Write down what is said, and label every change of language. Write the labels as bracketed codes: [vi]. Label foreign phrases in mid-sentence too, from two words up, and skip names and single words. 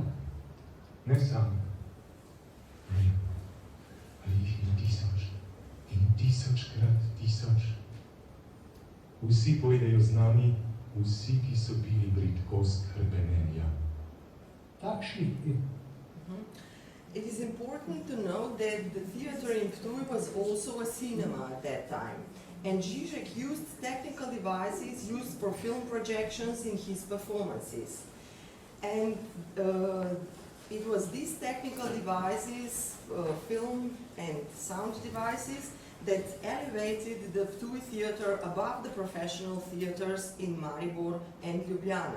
[sl] Ne sam. Ne. Ali jih je 1000 in 1000krat 1000. Vsi pojdejo z nami, vsi, ki so bili bridkost hrepenenja. Takšnih je. [en] It is important to note that the theater in Ptuj was also a cinema at that time, and Žižek used technical devices used for film projections in his performances. And it was these technical devices, film and sound devices, that elevated the Ptuj theatre above the professional theatres in Maribor and Ljubljana.